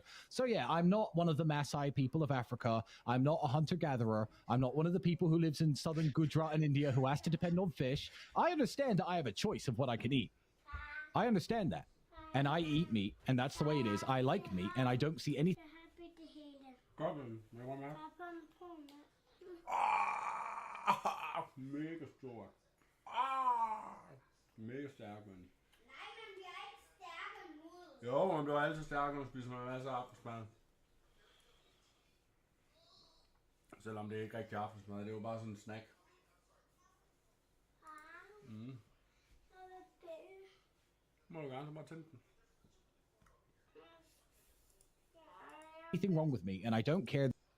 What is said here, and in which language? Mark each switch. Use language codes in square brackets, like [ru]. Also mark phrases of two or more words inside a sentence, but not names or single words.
[en] So yeah, I'm not one of the Maasai people of Africa. I'm not a hunter gatherer. I'm not one of the people who lives in southern Gujarat in India who has to depend on fish. I understand that I have a choice of what I can eat. I understand that. And I eat meat, and that's the way it is. I like meat, and I don't see any. Happy to hear them. [da] Goblin, vil du med? [en] Papa and Pona. [da] Mega stor. Mega stærk, mand. Nej, man bliver ikke stærkere mod. Jo, man bliver altid stærk, når man spiser med masser af aftensmad. Selvom det ikke er rigtig aftensmad, det er jo bare sådan en snack. Må du gerne, så bare tænde den. [en] Anything wrong with me, and I don't care.